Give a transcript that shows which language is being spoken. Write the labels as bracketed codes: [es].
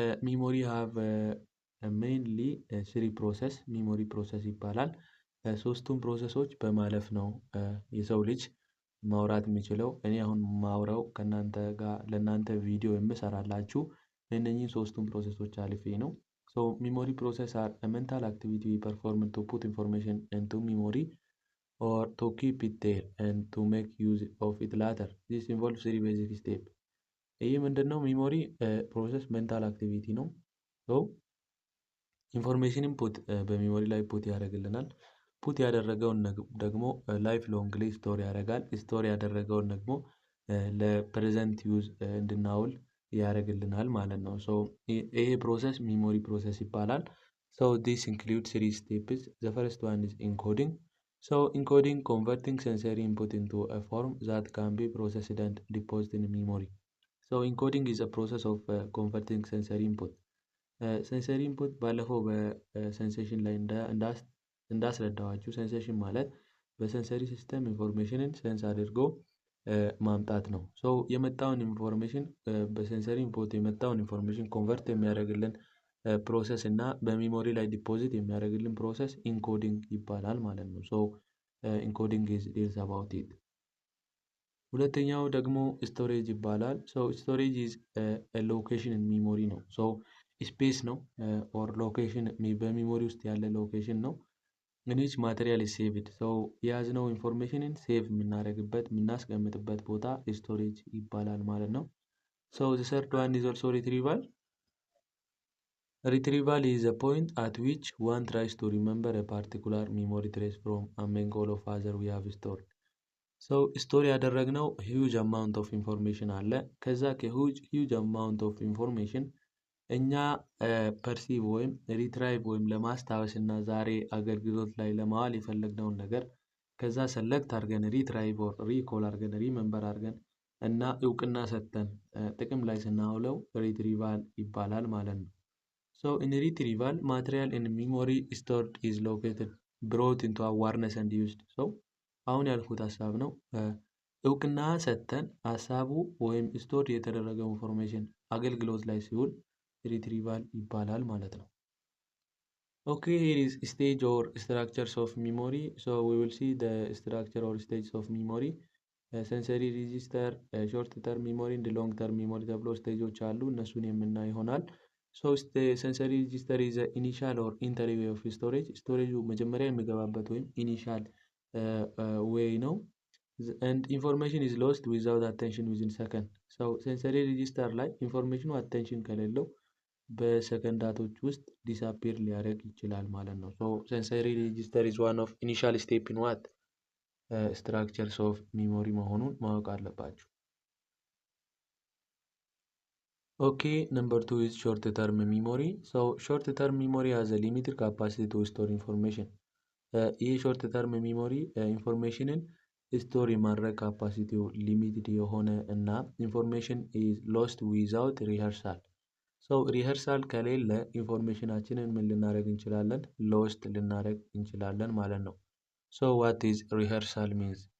[en] memory have mainly 3 process [am] ሚሞሪ ፕሮሰስ ይባላል። ሶስቱም ፕሮሰሶች በማለፍ ነው የሰው ልጅ ማውራት የሚችለው። እኔ አሁን ማውራው ከናንተ ጋር ለናንተ ቪዲዮ የምሰራላችሁ እነኚህ ሶስቱም ፕሮሰሶች አልፌ ነው። [en] memory process are a mental activity performed to put information into memory or to keep it there and to make use of it later. This involves 3 basic steps። [am] ይህ ምንድነው? ሚሞሪ ፕሮሰስ ሜንታል አክቲቪቲ ነው። ኢንፎርሜሽንን በሚሞሪ ላይ ፑት ያደርግልናል። ፑት ያደረገውን ደግሞ ላይፍ ሎንግሊ ስቶር ያደርጋል። ስቶር ያደረገውን ደግሞ ለፕሬዘንት ዩዝ እንድናውል ያደርግልናል ማለት ነው። ይሄ ፕሮሰስ ሚሞሪ ፕሮሰስ ይባላል። [en] this includes 3 steps. The first one is encoding. Encoding converting sensory input into a form that can be processed and deposited in memory. Encoding is a process of converting sensory input. [am] ሴንሰሪ ኢንፑት ባለፈው በሴንሴሽን ላይ እንዳስረዳዋችሁ ሴንሴሽን ማለት በሴንሰሪ ሲስተም ኢንፎርሜሽንን ሴንስ አድርጎ ማምጣት ነው። የመጣውን ኢንፎርሜሽን በሴንሰሪ ኢንፑት የመጣውን ኢንፎርሜሽን ኮንቨርት የሚያደርግልን ፕሮሰስ እና በሚሞሪ ላይ ዲፖዚት የሚያደርግልን ፕሮሰስ ኢንኮዲንግ ይባላል ማለት ነው። ኢንኮዲንግ [en] is about it። [am] ሁለተኛው ደግሞ ስቶሬጅ ይባላል። ስቶሬጅ [en] is a location in memory [am] ነው። ስፔስ ነው ኦር ሎኬሽን በሚሞሪ ውስጥ ያለ ሎኬሽን ነው። [en] which material is saved። [am] የያዝነው ኢንፎርሜሽንን ሴቭ የምናደርግበት የምናስቀምጥበት ቦታ ስቶሬጅ ይባላል ማለት ነው። [en] the third one is also retrieval። Retrieval is a point at which one tries to remember a particular memory trace from among all of other we have stored. [am] So ስቶር ያደረግነው ሂውጅ አማውንት ኦፍ ኢንፎርሜሽን አለ። ከዛ ከሂውጅ አማውንት ኦፍ ኢንፎርሜሽን እኛ ፐርሲቭ ወይም ሪትራይቭ ወይም ለማስታወስ እና ዛሬ አገልግሎት ላይ ለማዋል የፈለግነውን ነገር ከዛ ሰለክት አድርገን ሪትራይቭ ኦር ሪኮል አድርገን ሪመምበር አድርገን እና እውቅና ሰጥተን ጥቅም ላይ ስናውለው ሪትሪቫል ይባላል ማለት ነው። [en] So in retrieval, material in memory stored is located, brought into awareness and used. [am] So አሁን ያልኩት ሀሳብ ነው። እውቅና ሰጥተን ሀሳቡ ወይም ስቶር የተደረገው ኢንፎርሜሽን አገልግሎት ላይ ሲውል ሪትሪቫል ይባላል ማለት ነው። [en] Okay, here is stage or structures of memory. So we will see the structure or stages of memory. Sensory register, short term memory and long term memory [am] ተብሎ ስቴጆች አሉ። እነሱን የምናይ ይሆናል። [en] So the sensory register is the initial or entry way of storage. Storage [am] መጀመሪያ የሚገባበት ወይም [en] initial way ነው። And information is lost without attention within second. So sensory register ላይ ኢንፎርሜሽኑ attention ከሌለው በሰከንዳቶች ውስጥ ዲስአፒር ሊያደርግ ይችላል ማለት ነው። So sensory register is one of initial step in what structures of memory [am] መሆኑን ማወቅ አለባችሁ። [en] Okay, number 2 is short term memory. So short term memory has a limited capacity to store information. [am] ይህ ሾርት ተርም ሚሞሪ ኢንፎርሜሽንን ስቶር የማድረግ ካፓሲቲው ሊሚትድ የሆነ እና [en] ኢንፎርሜሽን ኢዝ ሎስት ዊዛውት ሪኸርሳል። [am] ሶ ሪኸርሳል ከሌለ ኢንፎርሜሽናችንን ምን ልናደርግ እንችላለን? [en] ሎስት [am] ልናደርግ እንችላለን ማለት ነው። [en] ሶ ዋት ኢዝ ሪኸርሳል ሚንስ?